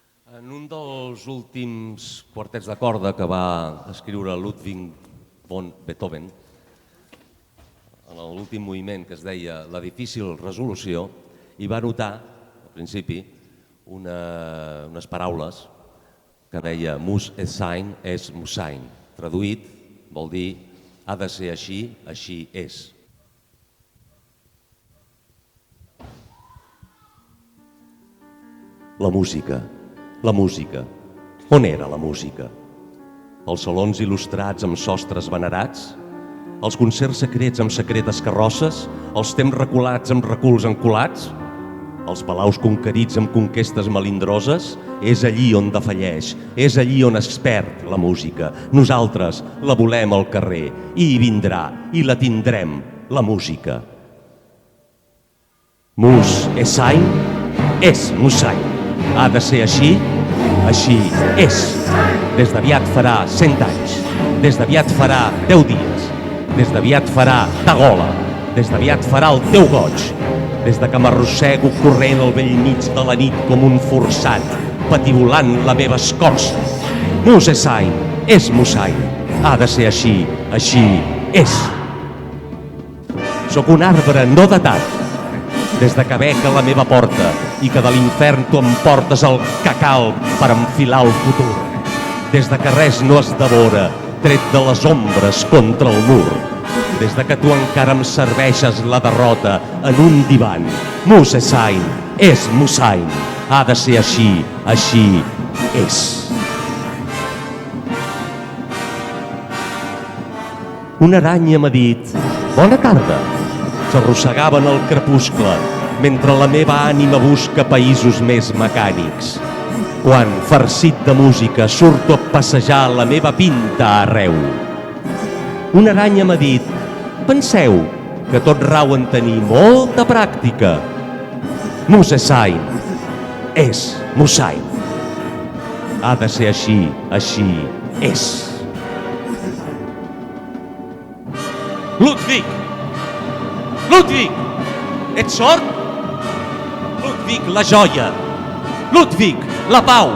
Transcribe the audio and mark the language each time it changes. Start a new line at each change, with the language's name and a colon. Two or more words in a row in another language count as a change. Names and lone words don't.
Catalan: En un dels últims quartets de corda que va escriure Ludwig von Beethoven, en l'últim moviment que es deia La difícil resolució, hi va notar, al principi, unes paraules que deia
German: Muss es sein, es muss sein.
Catalan: Traduït vol dir ha de ser així, així és. La música. La música. On era la música? Els salons il·lustrats amb sostres venerats? Els concerts secrets amb secretes carrosses? Els temps reculats amb reculs encolats? Els palaus conquerits amb conquestes melindroses? És allí on defalleix, és allí on es perd la música. Nosaltres la volem al carrer i hi vindrà i la tindrem, la música.
German: Muss es sein, es muss sein.
Catalan: Ha de ser així, així és. Des d'aviat farà 100 anys, des d'aviat farà 10 dies, des d'aviat farà ta gola, des d'aviat farà el teu goig, des de que m'arrossego corrent al vell mig de la nit com un forçat, patibulant la meva escorça.
German: Muss es sein, es muss sein.
Catalan: Ha de ser així, així és. Sóc un arbre no datat, des de que bec a la meva porta i que de l'infern tu em portes el cacal per enfilar el futur. Des de que res no es devora, tret de les ombres contra el mur. Des de que tu encara em serveixes la derrota en un divan.
German: Muss es sein, es muss sein.
Catalan: Ha de ser així, així és. Una aranya m'ha dit, bona tarda. S'arrossegava en el crepuscle, mentre la meva ànima busca països més mecànics. Quan, farcit de música, surto a passejar la meva pinta arreu. Una aranya m'ha dit, penseu que tot rau en tenir molta pràctica.
German: Muss es sein, es muss sein.
Catalan: Ha de ser així, així és. Ludwig! Ludwig! Ets sord? Ludwig, la joia! Ludwig, la pau!